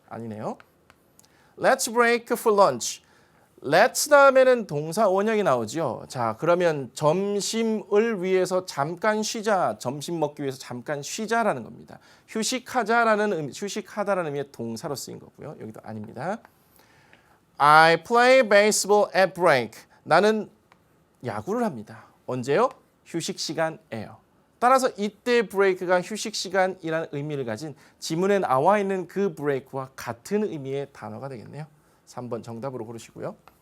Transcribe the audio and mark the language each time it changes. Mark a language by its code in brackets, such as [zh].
[ko] 아니네요. [en] Let's break for lunch. [ko] Let's 다음에는 동사 원형이 나오죠. 자, 그러면 점심을 위해서 잠깐 쉬자, 점심 먹기 위해서 잠깐 쉬자라는 겁니다. 휴식하자라는 휴식하다라는 의미의 동사로 쓰인 거고요. 여기도 아닙니다. [en] I play baseball at break. [ko] 나는 야구를 합니다. 언제요? 휴식 시간에요. 따라서 이때 브레이크가 휴식 시간이라는 의미를 가진 지문에 나와 있는 그 브레이크와 같은 의미의 단어가 되겠네요. 3번 정답으로 고르시고요.